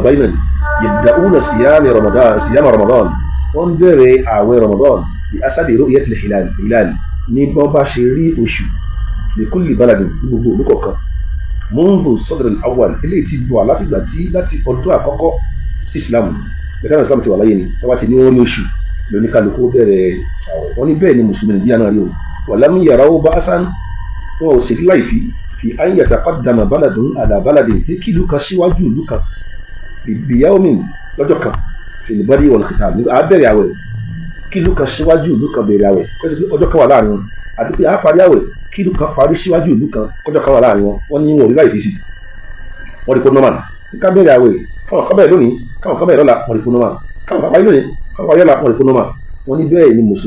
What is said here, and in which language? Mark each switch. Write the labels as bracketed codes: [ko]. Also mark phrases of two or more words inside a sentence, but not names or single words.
[yo] àgbáyé náà [ar] يبدؤون صيام رمضان [yo] wọ́n bẹ̀rẹ̀ àwẹ̀ ramadan bí [ar] بحسب رؤية الهلال [yo] ní bọ́n bá ṣe rí oṣù [ar] لكل بلد [yo] ní gbogbo olùkọ̀ọ̀kan [ar] منذ الصدر الأول [yo] eléyìí ti bọ̀ láti ọdún àkọ́kọ́ sí ìsìlámù bẹ̀tẹ̀ ìsìlámù ti wà láyé ni tọ́wá ti ní wọ́n rí oṣù lóníkàlùkù bẹ̀rẹ̀ àwẹ̀ wọ́n ní bẹ́ẹ̀ ni mùsùlùmí nàìjíríà náà rí o [ar] ولم يروا بأسا [yo] wọn ò sì rí láì fi [ar] أن يتقدم بلد على بلد [yo] pé kí ìlú kan síwájú ìlú kan [ar] بيوم [yo] lọ́jọ́ kan [ar] في البدء والختام [yo] abẹ́rẹ́ àwẹ̀ kí ìlú kan síwájú ìlú kan bẹ̀rẹ̀ àwẹ̀ ọjọ́ kan wà láàrin wọn àti pé àparí àwẹ̀ kí ìlú kan parí síwájú ìlú kan ọjọ́ kan wà láàrin wọn wọ́n ní wọn ò rí láì fi sí wọ́n rí kó normal ká bẹ̀rẹ̀ àwẹ̀ káwọn kan bẹ̀rẹ̀ lónìí káwọn kan bẹ̀rẹ̀ lọ́la wọ́n rí kó normal káwọn kan parí lónìí káwọn parí lọ́la wọ́n rí kó normal wọ́n ní bẹ́ẹ̀ ni mùsùlùmí